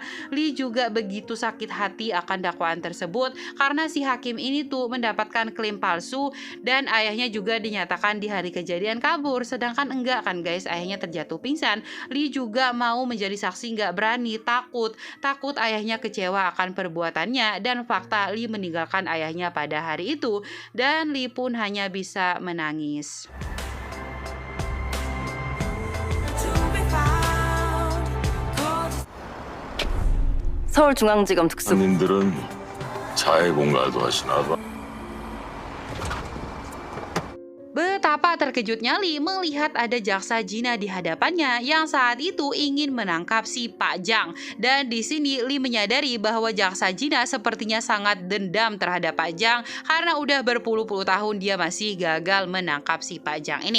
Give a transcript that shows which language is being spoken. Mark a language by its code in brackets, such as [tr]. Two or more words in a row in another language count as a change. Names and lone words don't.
[id] Lee juga begitu sakit hati akan dakwaan tersebut karena si hakim ini tuh mendapatkan klaim palsu dan ayahnya juga dinyatakan di hari kejadian kabur, sedangkan enggak kan guys, ayahnya terjatuh pingsan. Lee juga mau menjadi saksi, nggak berani, takut ayahnya kecewa akan perbuatannya. Dan fakta, Lee meninggalkan ayahnya pada hari itu dan Lee pun hanya bisa menangis. [ko] 서울중앙지검 특수 님들은 자해 공갈도 하시나 봐. [id] Betapa terkejutnya Lee melihat ada jaksa Jina di hadapannya yang saat itu ingin menangkap si Pak Jang. Dan di sini Lee menyadari bahwa jaksa Jina sepertinya sangat dendam terhadap Pak Jang karena udah berpuluh-puluh tahun dia masih gagal menangkap si Pak Jang ini.